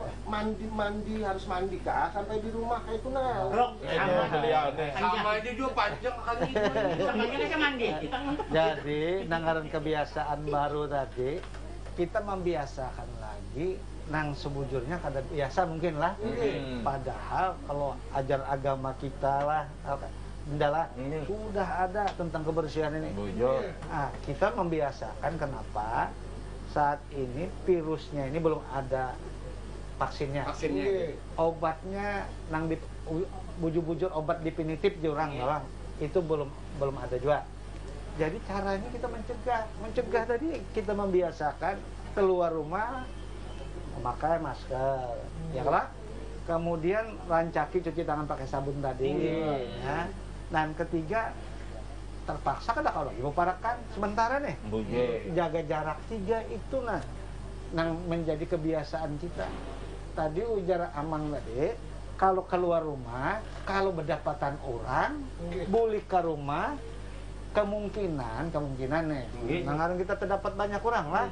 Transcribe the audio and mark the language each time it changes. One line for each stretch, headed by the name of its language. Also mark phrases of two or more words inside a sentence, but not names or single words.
Banjar: Mandi harus mandi kah sampai di rumah kayak itu nah. Sama aja juga panjang kali itu.
Indonesian: Sama aja mandi.
Banjar: Jadi nangaran kebiasaan baru tadi, kita membiasakan lagi nang sebujurnya kada biasa mungkin lah.
Indonesian: Padahal kalau ajar agama kita lah sudah ada tentang kebersihan ini. Nah, kita membiasakan kenapa saat ini virusnya ini belum ada vaksinnya.
Banjar: Obatnya nang bujur-bujur obat definitif jurang itu belum ada juga.
Indonesian: Jadi caranya kita mencegah tadi kita membiasakan keluar rumah memakai masker, ya kan? Kemudian rancaki cuci tangan pakai sabun tadi, ya.
Banjar: Dan ketiga terpaksa kada kalau ibu parakan sementara nih jaga jarak 3 itu nang menjadi kebiasaan kita. Tadi ujar Amang tadi kalau keluar rumah, kalau berdapatan orang, boleh ke rumah. Kemungkinan nih, nangaran kita terdapat banyak orang lah.